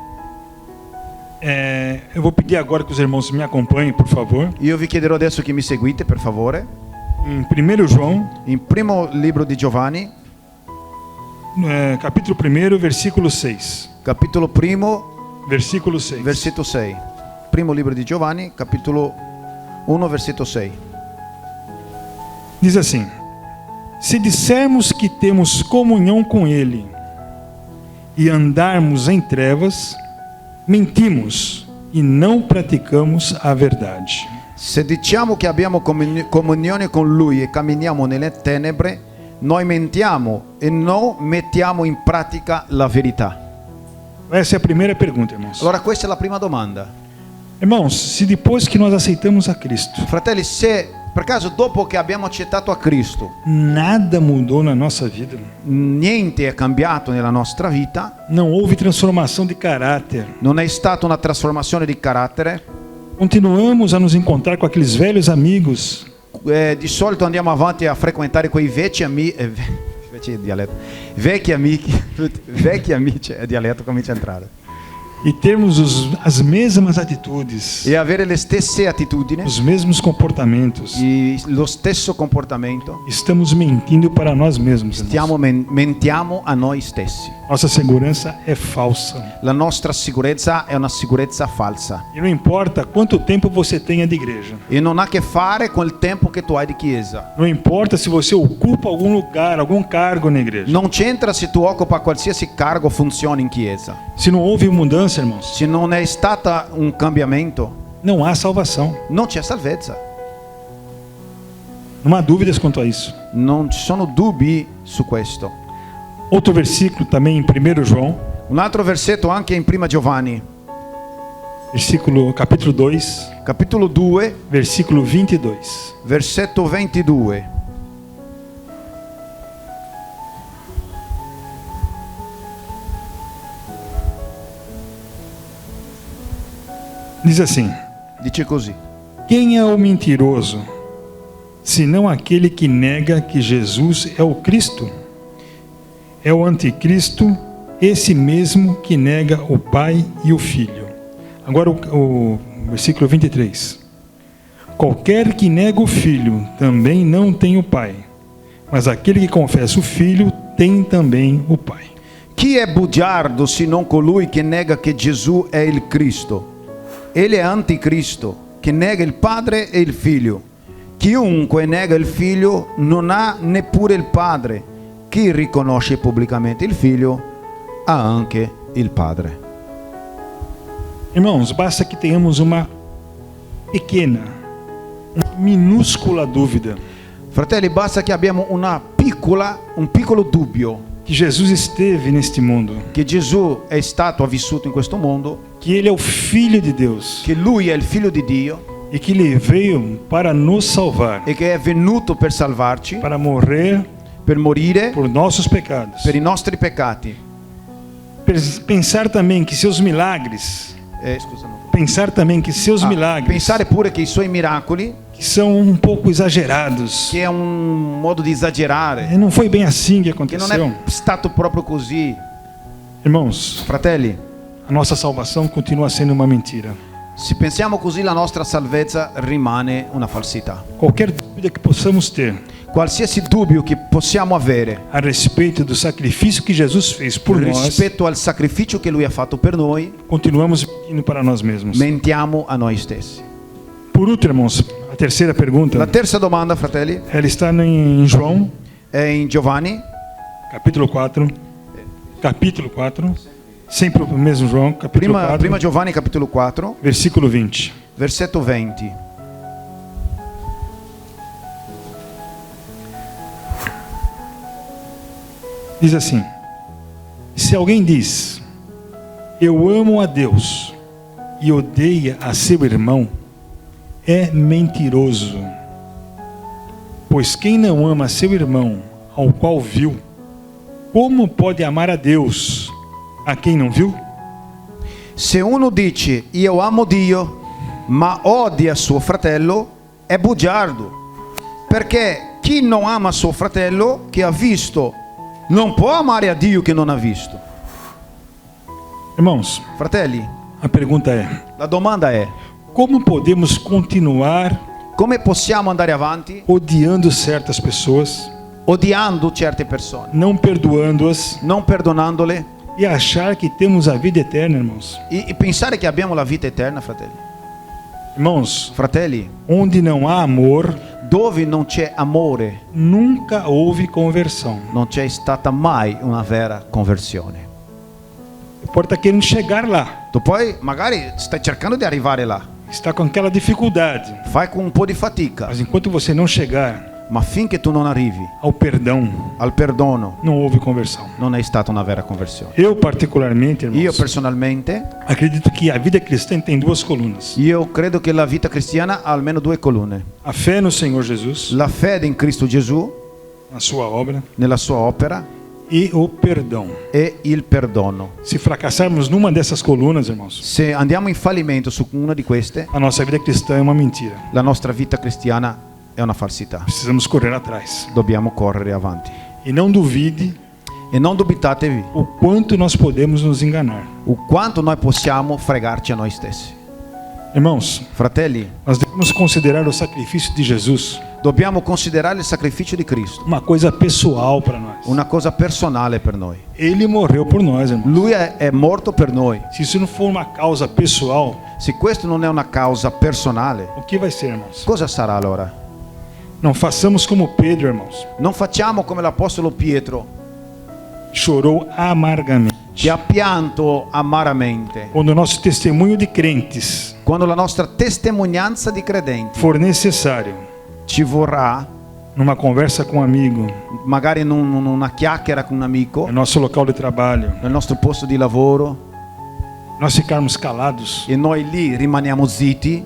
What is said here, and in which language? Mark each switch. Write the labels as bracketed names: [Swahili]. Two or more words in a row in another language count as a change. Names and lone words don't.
[Portuguese] Eu vou pedir agora que os irmãos me acompanhem, por favor. [Italian] Io vi chiederò adesso che mi seguite, per favore. [Portuguese] Em 1 João, [Italian] In primo libro di Giovanni, [Portuguese] capítulo 1, versículo 6. [Italian] capitolo primo, [Portuguese] Versículo 6. [Italian] versetto 6. Primo libro di Giovanni, capitolo 1, versetto 6. [Portuguese] Diz assim: se dissermos que temos comunhão com Ele e andarmos em trevas, mentimos e não praticamos a verdade. [Italian] Se diciamo che abbiamo comunione con Lui e camminiamo nelle tenebre, noi mentiamo e non mettiamo in pratica la verità. [Portuguese] Essa é a primeira pergunta, irmãos. [Italian] Allora questa è la prima domanda. [Portuguese] Irmãos, se depois que nós aceitamos a Cristo, [Italian] Fratelli, se per caso dopo che abbiamo accettato a Cristo, [Portuguese] nada mudou na nossa vida, [Italian] niente è cambiato nella nostra vita, [Portuguese] não houve transformação de caráter, [Italian] non è stata una trasformazione di carattere, [Portuguese] continuamos a nos encontrar com aqueles velhos amigos, [Italian] di solito andiamo avanti a frequentare quei vecchi amici, vecchi amici, è dialetto, comincia a entrare, [Portuguese] e termos as mesmas atitudes, [Italian] e avere le stesse attitudini, [Portuguese] os mesmos comportamentos, [Italian] lo stesso comportamento, [Portuguese] estamos mentindo para nós mesmos, irmãos. [Italian] mentiamo a noi stessi. [Portuguese] Nossa segurança é falsa. [Italian] La nostra sicurezza è una sicurezza falsa [Portuguese] E não importa quanto tempo você tenha de igreja, [Italian] e non ha a che fare con il tempo che tu hai di chiesa. [Portuguese] não importa se você ocupa algum lugar, algum cargo na igreja, [Italian] Non c'entra se tu occupa qualsiasi cargo o funzione in chiesa. [Portuguese] se não houve mudança, irmãos, [Italian] Se non è stata un cambiamento, [Portuguese] não há salvação. [Italian] non c'è salvezza. [Portuguese] Não há dúvidas quanto a isso. [Italian] Non ci sono dubbi su questo. [Portuguese] Outro versículo também em 1 João, [Italian] Un altro versetto anche in Prima Giovanni, [Portuguese] capítulo 2, [Italian] capitolo 2, [Portuguese] versículo 22. [Italian] versetto 22. [Portuguese] Diz assim: [Italian] Dice così: [Portuguese] quem é o mentiroso, senão aquele que nega que Jesus é o Cristo? É o anticristo, esse mesmo que nega o Pai e o Filho. Agora o versículo 23. Qualquer que nega o Filho também não tem o Pai, mas aquele que confessa o Filho tem também o Pai. [Italian] chi è bugiardo se non colui che nega che Gesù è il Cristo? Egli è anticristo, che nega il Padre e il Figlio. Chiunque nega il Figlio non ha neppure il Padre. Chi riconosce pubblicamente il Figlio ha anche il Padre. [Portuguese] Irmãos, basta que tenhamos uma pequena, uma minúscula dúvida [Italian] Fratelli, basta che abbiamo un piccolo dubbio [Portuguese] que Jesus esteve neste mundo, [Italian] che Gesù è stato, ha vissuto in questo mondo, [Portuguese] que Ele é o Filho de Deus [Italian] che Lui è il Figlio di Dio [Portuguese] e que Ele veio para nos salvar, [Italian] e che è venuto per salvarci, [Portuguese] para morrer [Italian] per morire [Portuguese] por nossos pecados. [Italian] per i nostri peccati. [Portuguese] Pensar também que seus milagres, [Italian] Scusa, no. [Portuguese] pensar também que seus milagres, [Italian] Pensare pure che i suoi miracoli, [Portuguese] que são um pouco exagerados, [Italian] che è un modo di esagerare, [Portuguese] não foi bem assim que [Italian] che non [Portuguese] aconteceu. [Italian] è stato proprio così. [Portuguese] Irmãos, [Italian] Fratelli, [Portuguese] a nossa salvação continua sendo uma mentira. [Italian] se pensiamo così la nostra salvezza rimane una falsità. [Portuguese] Qualquer dúvida que possamos ter [Italian] Qualsiasi dubbio che possiamo avere [Portuguese] a respeito do sacrifício que Jesus fez por nós, [Italian] rispetto al sacrificio che Lui ha fatto per noi, [Portuguese] continuamos mentindo para nós mesmos. [Italian] mentiamo a noi stessi. [Portuguese] Por último, irmãos, a terceira pergunta, [Italian] La terza domanda, fratelli, [Portuguese] ela está em João, [Italian] è in Giovanni, [Portuguese] capítulo 4, sempre o mesmo João, capítulo 4, [Italian] Prima Giovanni capitolo 4, [Portuguese] versículo 20. [Italian] versetto 20. [Portuguese] Diz assim: se alguém diz, eu amo a Deus e odeia a seu irmão, é mentiroso. Pois quem não ama seu irmão, ao qual viu, como pode amar a Deus, a quem não viu? [Italian] Se uno dice io amo Dio, ma odia suo fratello, è bugiardo. Perché chi non ama suo fratello che ha visto, non può amare a Dio che non ha visto. [Portuguese] Irmãos, [Italian] Fratelli, [Portuguese] a pergunta é: [Italian] la domanda è: [Portuguese] como podemos continuar [Italian] come possiamo andare avanti [Portuguese] odiando certas pessoas, [Italian] odiando certe persone, [Portuguese] não perdoando-as [Italian] non perdonandole [Portuguese] e achar que temos a vida eterna, irmãos? [Italian] e pensare che abbiamo la vita eterna, fratelli? [Portuguese] Irmãos, [Italian] Fratelli, [Portuguese] onde não há amor, [Italian] dove non c'è amore, [Portuguese] nunca houve conversão. [Italian] non c'è stata mai una vera conversione. [Portuguese] Pode estar querendo chegar lá, [Italian] Tu poi magari stai cercando di arrivare là, [Portuguese] está com aquela dificuldade, [Italian] fai con un po' di fatica, [Portuguese] mas enquanto você não chegar [Italian] ma finché tu non arrivi [Portuguese] ao perdão, [Italian] al perdono [Portuguese] não houve conversão. [Italian] non è stata una vera conversione. [Portuguese] Eu particularmente, [Italian] Io [Portuguese] irmãos, [Italian] personalmente, [Portuguese] acredito que a vida cristã tem duas colunas: [Italian] io credo che la vita cristiana ha almeno due colonne: [Portuguese] a fé no Senhor Jesus, [Italian] la fede in Cristo Gesù, [Portuguese] na sua obra, [Italian] nella sua opera, [Portuguese] e o perdão. [Italian] e il perdono. [Portuguese] Se fracassarmos numa dessas colunas, irmãos, [Italian] Se andiamo in fallimento su una di queste, [Portuguese] a nossa vida cristã é uma mentira. [Italian] la nostra vita cristiana è una falsità. [Portuguese] Precisamos correr atrás. [Italian] Dobbiamo correre avanti. [Portuguese] E não duvide [Italian] E non dubitatevi [Portuguese] o quanto nós podemos nos enganar. [Italian] o quanto noi possiamo fregarci a noi stessi. [Portuguese] Irmãos, [Italian] Fratelli, [Portuguese] nós devemos considerar o sacrifício de Jesus [Italian] dobbiamo considerare il sacrificio di Cristo [Portuguese] uma coisa pessoal para nós. [Italian] una cosa personale per noi. [Portuguese] Ele morreu por nós, irmãos. [Italian] Lui è morto per noi. [Portuguese] Se isso não for uma causa pessoal, [Italian] Se questo non è una causa personale, [Portuguese] o que vai ser, irmãos? [Italian] cosa sarà allora? [Portuguese] Não façamos como Pedro, irmãos. [Italian] Non facciamo come l'Apostolo Pietro, [Portuguese] Chorou amargamente. [Italian] che ha pianto amaramente [Portuguese] Quando o nosso testemunho de crentes [Italian] quando la nostra testimonianza di credenti [Portuguese] for necessário, [Italian] ci vorrà, [Portuguese] numa conversa com um amigo, [Italian] magari in una chiacchiera con un amico, [Portuguese] no nosso local de trabalho, [Italian] nel nostro posto di lavoro, [Portuguese] nós ficarmos calados, [Italian] e noi lì rimaniamo zitti,